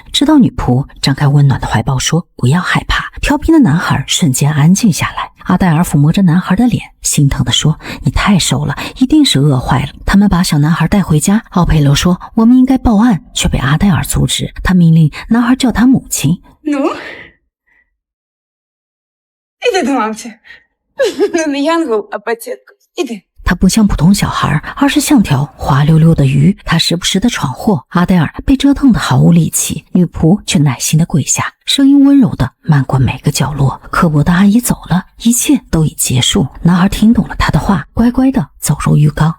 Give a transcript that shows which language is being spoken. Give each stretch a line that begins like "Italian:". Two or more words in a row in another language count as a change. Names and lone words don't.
Chinese: 直到女仆张开温暖的怀抱说不要害怕，调皮的男孩瞬间安静下来。阿黛尔抚摸着男孩的脸，心疼地说，你太瘦了，一定是饿坏了。他们把小男孩带回家，奥佩罗说我们应该报案，却被阿黛尔阻止。他命令男孩叫他母亲。
Ukrainian: Ну? Іди до мамці. Не янгол, а пацієнтка. Іди.
Chinese: 他不像普通小孩，而是像条滑溜溜的鱼。他时不时的闯祸。阿黛尔被折腾得毫无力气，女仆却耐心的跪下，声音温柔的漫过每个角落。刻薄的阿姨走了，一切都已结束。男孩听懂了她的话，乖乖的走入浴缸。